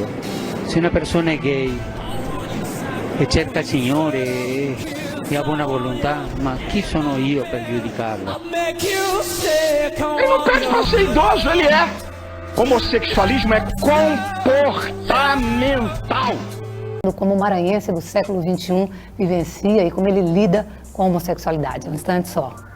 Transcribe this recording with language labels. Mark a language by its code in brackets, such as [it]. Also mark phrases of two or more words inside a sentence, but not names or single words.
[it] Se una persona è gay e cerca il Signore e ha buona volontà, ma chi sono io per giudicarlo? [pt] Ele não pede para ser idoso, ele é. Homossexualismo é comportamental. Como o maranhense do século XXI vivencia e como ele lida com a homossexualidade. Um instante só.